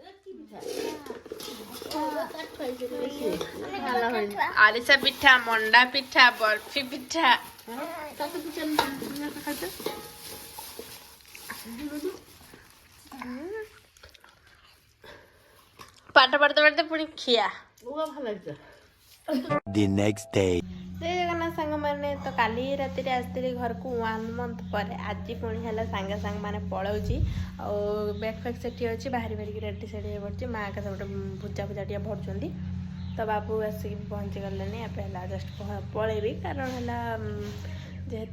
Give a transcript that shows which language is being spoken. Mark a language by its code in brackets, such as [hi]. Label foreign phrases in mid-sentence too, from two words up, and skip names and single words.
[or] ଆରିସା ପିଠା ମଣ୍ଡା ପିଠା ବରଫି ପିଠା ପାଠ ପଢତେ ପଢତେ ପୁଣି ଖିଆ [en] The next day. [or] ଜୟ ଜଗନ୍ନାଥ ସାଙ୍ଗମାନେ ତ କାଲି ରାତିରେ ଆସିଥିଲି ଘରକୁ 1 month ପରେ ଆଜି ପୁଣି ହେଲା ସାଙ୍ଗେ ମାନେ ପଳାଉଛି ଆଉ ବ୍ୟାଗ୍ ଫ୍ୟାଗ୍ ସେଠି ଅଛି ବାହାରି ବାହାରିକି ରେଡ଼ି ସେଠି ପଡ଼ିଛି ମା ଏକା ଗୋଟେ ଭୁଜା ଟିକେ ଭରୁଛନ୍ତି ତ ବାବୁ ଆସିକି ପହଞ୍ଚି ଗଲେନି ଏବେ ହେଲା ଜଷ୍ଟ ପଳେଇବି କାରଣ ହେଲା ଯେହେତୁ